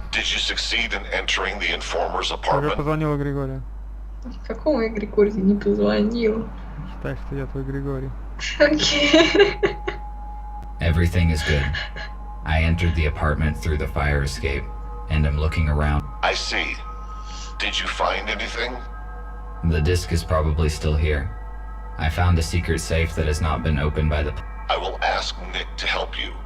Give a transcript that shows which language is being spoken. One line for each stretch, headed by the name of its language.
English: Did you succeed in entering the informer's
Russian: Я уже
English: apartment?
Russian: позвонила Григорию. Какому я Григорию не позвонил? Считай, что я твой Григорий. Окей.
English: Everything is good. I entered the apartment through the fire escape, and am looking around. I see. Did you find anything? The disc is probably still here. I found a secret safe that has not been opened by the... I will ask Nick to help you.